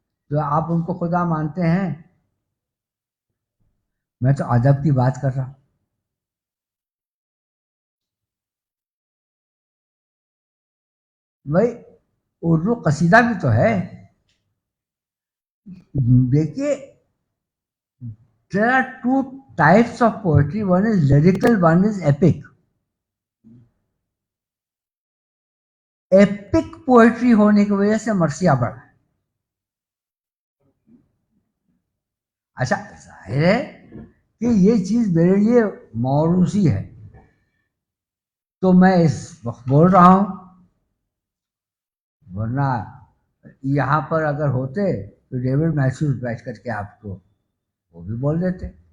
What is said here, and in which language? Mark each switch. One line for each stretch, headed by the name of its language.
Urdu: تو آپ ان کو خدا مانتے ہیں؟ میں تو ادب کی بات کر رہا ہوں. بھائی اردو قصیدہ بھی تو ہے.
English: دیکھیے there are two types of poetry. One is lyrical, one is epic.
Urdu: Epic poetry ہونے کی وجہ سے مرثیہ بڑھا. اچھا ظاہر ہے کہ یہ چیز میرے لیے موروثی ہے. تو میں اس وقت بول رہا ہوں، ورنہ یہاں پر اگر ہوتے تو ڈیوڈ میتھیوز بیٹھ کر کے آپ کو وہ بھی بول دیتے.